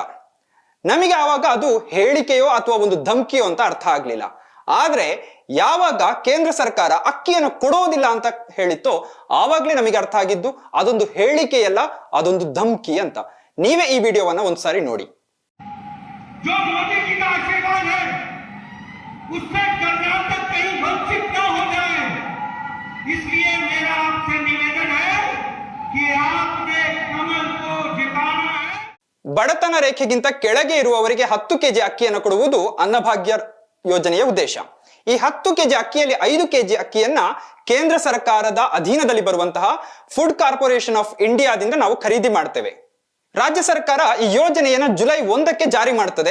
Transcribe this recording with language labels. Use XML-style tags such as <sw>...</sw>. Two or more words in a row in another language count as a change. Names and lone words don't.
<kn>ನಮಗೆ ಆವಾಗ ಅದು ಹೇಳಿಕೆಯೋ ಅಥವಾ ಒಂದು ಧಮಕಿಯೋ ಅಂತ ಅರ್ಥ ಆಗ್ಲಿಲ್ಲ. ಆದ್ರೆ ಯಾವಾಗ ಕೇಂದ್ರ ಸರ್ಕಾರ ಅಕ್ಕಿಯನ್ನು ಕೊಡೋದಿಲ್ಲ ಅಂತ ಹೇಳಿತ್ತೋ ಆವಾಗ್ಲೇ ನಮಗೆ ಅರ್ಥ ಆಗಿದ್ದು ಅದೊಂದು ಹೇಳಿಕೆಯಲ್ಲ, ಅದೊಂದು ಧಮಕಿ ಅಂತ. ನೀವೇ ಈ ವಿಡಿಯೋವನ್ನ ಒಂದ್ಸಾರಿ ನೋಡಿ.</kn> <hi>जो मोदी जी का आशीर्वाद है उससे कर्नाटक कहीं वंचित न हो जाए, इसलिए मेरा आपसे निवेदन है कि आपने कमल को जिताना है.</hi> <kn>ಬಡತನ ರೇಖೆಗಿಂತ ಕೆಳಗೆ ಇರುವವರಿಗೆ 10 ಕೆಜಿ ಅಕ್ಕಿಯನ್ನು ಕೊಡುವುದು ಅನ್ನಭಾಗ್ಯ ಯೋಜನೆಯ ಉದ್ದೇಶ. ಈ 10 ಕೆಜಿ ಅಕ್ಕಿಯಲ್ಲಿ 5 ಕೆಜಿ ಅಕ್ಕಿಯನ್ನ ಕೇಂದ್ರ ಸರ್ಕಾರದ ಅಧೀನದಲ್ಲಿ ಬರುವಂತಹ ಫುಡ್ ಕಾರ್ಪೊರೇಷನ್ ಆಫ್ ಇಂಡಿಯಾದಿಂದ ನಾವು ಖರೀದಿ ಮಾಡ್ತೇವೆ. ರಾಜ್ಯ ಸರ್ಕಾರ ಈ ಯೋಜನೆಯನ್ನ ಜುಲೈ 1ಕ್ಕೆ ಜಾರಿ ಮಾಡ್ತದೆ.</kn>